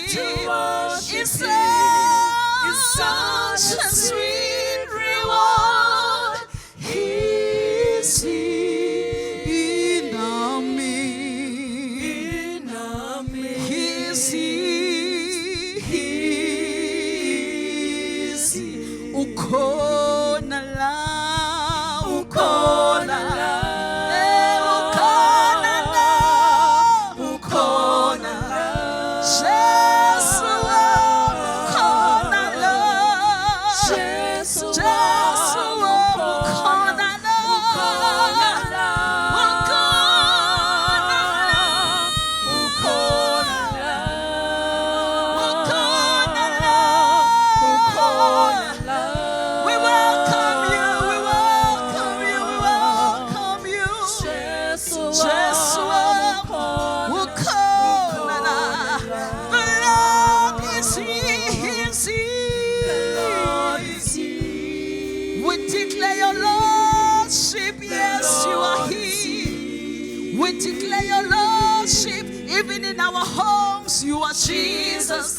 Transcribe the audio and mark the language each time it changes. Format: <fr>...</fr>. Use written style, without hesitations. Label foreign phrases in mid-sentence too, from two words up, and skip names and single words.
<en>It's such a sweet reward. He is here in our midst. He is here. He is here.</en> <zu>Ukhona la, ukhona la, ukhona la, ukhona la. Jesu, ukhona la, Jesu, ukhona la, ukhona la,</zu> <en>we welcome you, we welcome you, we welcome you.</en> <zu>Jesu, ukhona la.</zu> <en>The Lord is here, He is here. We declare your Lordship, yes, you are here. We declare your Lordship, even in our homes, you are Jesus.</en>